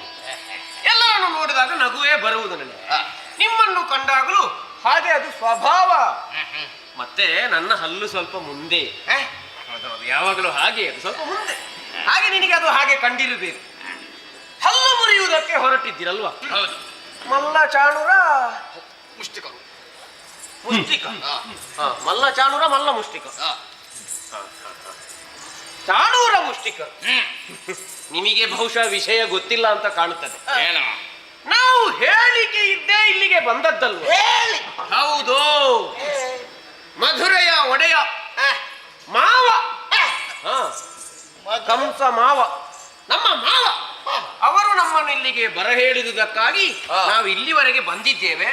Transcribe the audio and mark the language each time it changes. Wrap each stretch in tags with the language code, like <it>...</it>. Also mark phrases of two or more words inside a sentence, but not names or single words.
<kn>ಎಲ್ಲರನ್ನು ನೋಡಿದಾಗ ನಗುವೇ ಬರುವುದು ನನಗೆ. ನಿಮ್ಮನ್ನು ಕಂಡಾಗಲೂ ಹಾಗೆ ಅದು ಸ್ವಭಾವ. ಮತ್ತೆ ನನ್ನ ಹಲ್ಲು ಸ್ವಲ್ಪ ಮುಂದೆ. ಹೌದೌದು, ಯಾವಾಗಲೂ ಹಾಗೆ ಅದು ಸ್ವಲ್ಪ ಮುಂದೆ. ಹಾಗೆ ನಿನಗೆ ಅದು ಹಾಗೆ ಕಂಡಿರಬೇಕು. ಹಲ್ಲು ಮುರಿಯುವುದಕ್ಕೆ ಹೊರಟಿದ್ದೀರಲ್ವಾ? ಹೌದು. ಮಲ್ಲ ಚಾಣೂರ ಮುಷ್ಟಿಕರು. ಮುಷ್ಟಿಕ. ಮಲ್ಲ ಚಾಣೂರ, ಮಲ್ಲ ಮುಷ್ಟಿಕ. ಚಾಣೂರ ಮುಷ್ಟಿಕ. ನಿಮಗೆ ಬಹುಶಃ ವಿಷಯ ಗೊತ್ತಿಲ್ಲ ಅಂತ ಕಾಣುತ್ತದೆ. ನಾವು ಹೇಳಿಕೆ ಇದ್ದೇ ಇಲ್ಲಿಗೆ ಬಂದದ್ದಲ್ವ? ಹೌದು, ಮಧುರೆಯ ಒಡೆಯ ಮಾವ, ಕಂಸ ಮಾವ, ನಮ್ಮ ಮಾವ ಅವರು ನಮ್ಮನ್ನು ಇಲ್ಲಿಗೆ ಬರ ಹೇಳಿದುದಕ್ಕಾಗಿ ನಾವು ಇಲ್ಲಿವರೆಗೆ ಬಂದಿದ್ದೇವೆ.</kn>